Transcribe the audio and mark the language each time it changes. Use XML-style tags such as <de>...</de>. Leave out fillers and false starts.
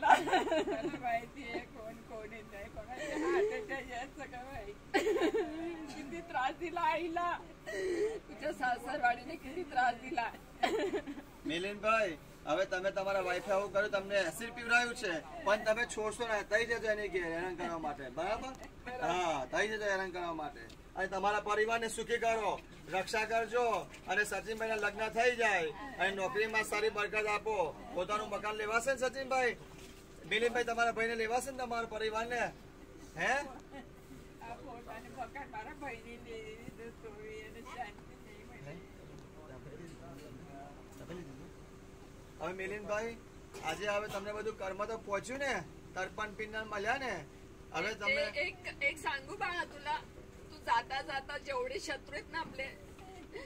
<mr>मला माहिती आहे कोण कोण येत आहे कोणाच्या हाताच्या यात सगळं माहिती. किती त्रास दिला आईला. तुझ्या सासरवाडीने किती त्रास दिला.</mr> <gu>મિલિંદભાઈ હવે તમે તમારા વાઈફે આવું કર્યું તમને એસિડ પીવડાવ્યું છે પણ તમે છોડશો ને થઈ જજો એને હેરાન કરવા માટે બરાબર હા થઈ જજો હેરાન કરવા માટે અને તમારા પરિવારને સુખી કરો રક્ષા કરજો અને સચિનભાઈના લગ્ન થઈ જાય અને નોકરીમાં સારી બરકત આપો પોતાનું મકાન લેવાશે ને સચિનભાઈ મિલિંદભાઈ તમારા ભાઈને લેવાશે ને તમારા પરિવારને હે આ પોતાને મકાન મારા ભાઈને લઈ લીધું તો એને શાંતિ નહીં મળી. હવે મિલિંદભાઈ આજે હવે તમને બધું કર્મ તો પહોંચ્યું ને તર્પણ પિંડ મળ્યા ને હવે તમે</gu> <mr>एक सांगू बाळा तुला, तू जाता जाता जेवढे शत्रू आहेत ना आपले</mr>